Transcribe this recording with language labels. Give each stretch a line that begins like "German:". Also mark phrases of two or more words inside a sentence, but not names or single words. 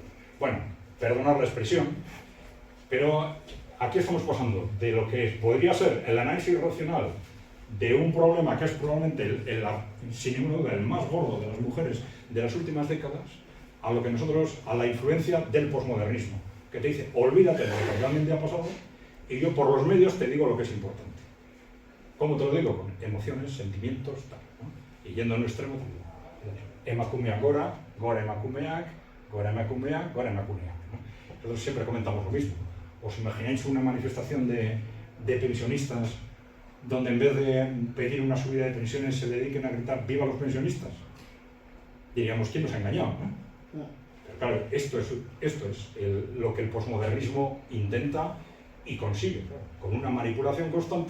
Spanish: Bueno, perdonad la expresión, pero aquí estamos pasando de lo que podría ser el análisis racional de un problema que es probablemente sin ninguna duda el más gordo de las mujeres de las últimas décadas, a lo que nosotros, a la influencia del posmodernismo, que te dice, olvídate de lo que realmente ha pasado y yo por los medios te digo lo que es importante. ¿Cómo te lo digo? Con emociones, sentimientos, tal, ¿no? Y yendo a un extremo,
Basque: emakumeak gora, gora emakumeak, gora emakumeak, gora emakumeak,
Spanish: ¿no? Nosotros siempre comentamos lo mismo. ¿Os imagináis una manifestación de pensionistas donde en vez de pedir una subida de pensiones se dediquen a gritar ¡viva los pensionistas! Diríamos, ¿quién nos ha engañado? ¿no? Pero claro, esto es lo que el posmodernismo intenta y consigue, claro, con una manipulación constante.